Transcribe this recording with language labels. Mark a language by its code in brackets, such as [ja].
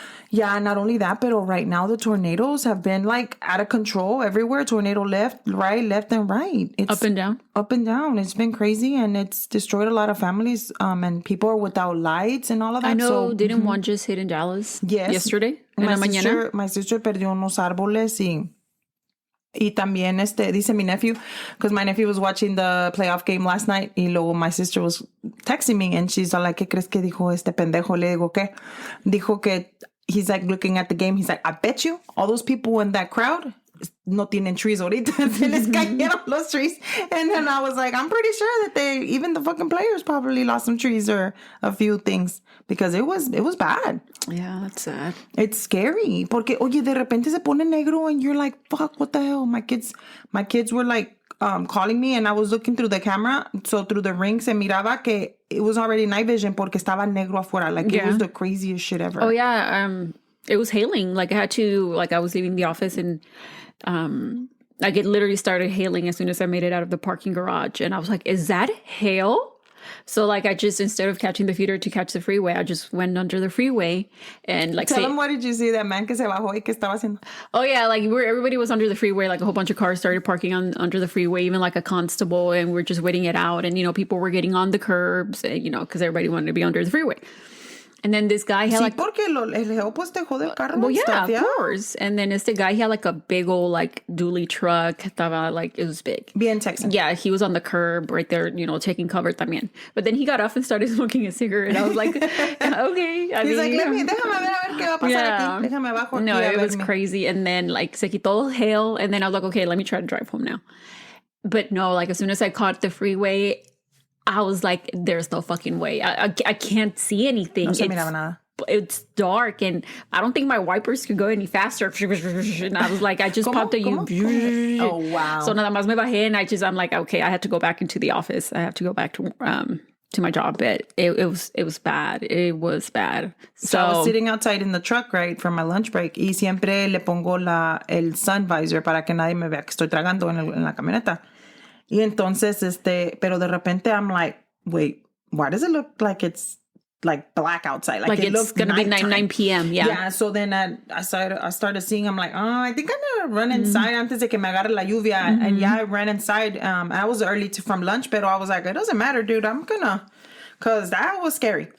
[en] Yeah, not only that, but right now the tornadoes have been like out of control everywhere. Tornado left and right. It's up and down. Up and down. It's been crazy and it's destroyed a lot of families. And people are without lights and all of that. I know. Didn't one just hit in Dallas? Yes. Yesterday? [es] En la mañana? [en] My sister [es] perdió unos árboles y también dice mi [en] nephew, because my nephew was watching the playoff game last night [es] y luego [en] my sister was texting me and she's all like, [es] ¿qué crees que dijo este pendejo? Le digo, ¿qué? Dijo que [en] he's like looking at the game. He's like, I bet you all those people in that crowd [es] no tienen [en] trees [es] ahorita. Se les cayeron los [en] trees. And then I was like, I'm pretty sure that even the fucking players probably lost some trees or a few things because it was bad. Yeah, that's sad. It's scary. [es] Porque, oye, de repente se pone negro [en] and you're like, fuck, what the hell? My kids were like, calling me and I was looking through the camera. So through the ring [es] se miraba que [en] it was already night vision [es] porque estaba negro afuera. [en] Like it was the craziest shit ever. Oh yeah. It was hailing. Like I was leaving the office and like it literally started hailing as soon as I made it out of the parking garage. And I was like, is that hail? So like I just, instead of catching the feeder to catch the freeway, I just went under the freeway and like... Tell them what did you see, that man [es] que se bajó y que estaba haciendo? [en] Oh yeah, like everybody was under the freeway, like a whole bunch of cars started parking under the freeway, even like a constable, and we're just waiting it out. And, you know, people were getting on the curbs, you know, because everybody wanted to be under the freeway. And then this guy had [es] sí, porque el geo pues dejó del carro. [en] Well, yeah, of course. And then this guy, he had like a big old like dually truck. [es] Estaba [en] like, it was big. [es] Bien Texan. [en] Yeah, he was on the curb right there, you know, taking cover [es] también. [en] But then he got off and started smoking a cigarette. I was like, okay. He's like, [es] déjame ver qué va a pasar aquí. Déjame abajo aquí. [en] No, it was crazy. And then like [es] se quitó el [en] hail. And then I was like, okay, let me try to drive home now. But no, like as soon as I caught the freeway, I was like, there's no fucking way. I can't see anything. [es] No se miraba nada. [en] It's dark and I don't think my wipers could go any faster. And I was like, I just popped a U. Oh, wow. So [es] nada más me bajé [en] and I'm like, okay, I had to go back into the office. I have to go back to my job. But it was bad. It was bad. So I was sitting outside in the truck, right, for my lunch break. [es] Y siempre le pongo el sun visor para que nadie me vea que estoy tragando en la camioneta. Y entonces, pero de repente [en] I'm like, wait, why does it look like it's like black outside? Like it it's looks going to be 9 p.m. Yeah. Yeah. So then I started seeing, I'm like, oh, I think I'm going to run inside [es] antes de que me agarre la lluvia. [en] And yeah, I ran inside. I was early from lunch, but I was like, it doesn't matter, dude. I'm going to, because that was scary.